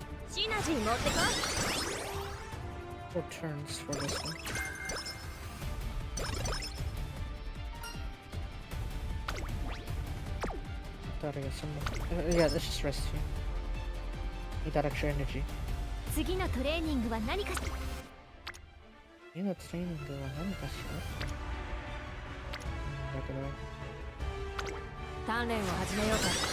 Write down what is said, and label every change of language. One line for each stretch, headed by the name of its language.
Japanese: シナジー持ってこ
English: 4 turns for this one. Thought I got some more. Yeah, let's just rest here. Need that extra energy.
Japanese: 次のトレーニングは何かし
English: You know, training though, I'm not sure. Regular.
Japanese: 鍛錬を始めようか